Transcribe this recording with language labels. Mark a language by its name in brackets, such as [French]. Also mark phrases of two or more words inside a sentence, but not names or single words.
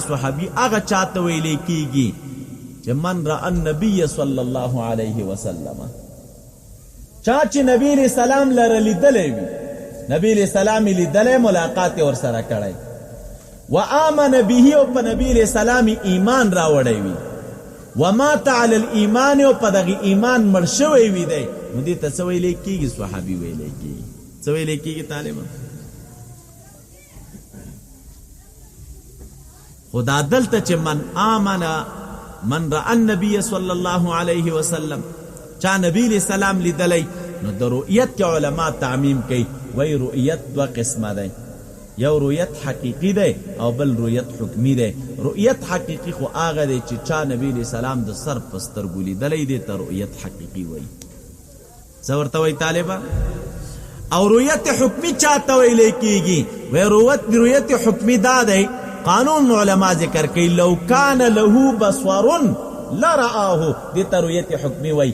[Pashto] صحابي هغه چاته ویل کیږي چې [Arabic] من را النبي صلی الله علیه وسلم، [Pashto] چا چې نبی [Arabic] علیہ السلام [Pashto] لره لیدلی وي، نبی [Arabic] علیہ السلام [Pashto] لیدلی ملاقات ور سره کړی، [Arabic] و آمن به [Pashto] او په نبی [Arabic] علیہ السلام [Pashto] ایمان راوړی وي، [Arabic] و مات علی الایمان [Pashto] او په دغه ایمان مړ شوی وي دی، نو دې ته څه ویلی کېږي؟ صحابي ویلی کېږي. څه ویلی کېږي طالبه؟ خو دا دلته چې [Arabic] من آمن من رأى النبي صلی الله علیه وسلم، [Pashto] چا نبی [Arabic] علیہ السلام [Pashto] لیدلی، نو د رؤیت کې علما تعمیم کوي، وی رؤیت دوه قسمه دی، یو رؤیت حقیقی دی او بل رؤیت حکمی دی. رؤیت حقیقی خو هغه دی چې چا نبی [Arabic] علیہ السلام [Pashto] د سر په سترګو لیدلی دی ته رؤیت حقیقی وی. څه ورته وی طالبه؟ او رؤیت حکمی چاته ویلی کیږي؟ وی رؤیت حکمی دا دی، قانون علما ذکر کوي [Arabic] لو کان له بصر لرآه، [Pashto] دې ته رؤیت حکمی وی.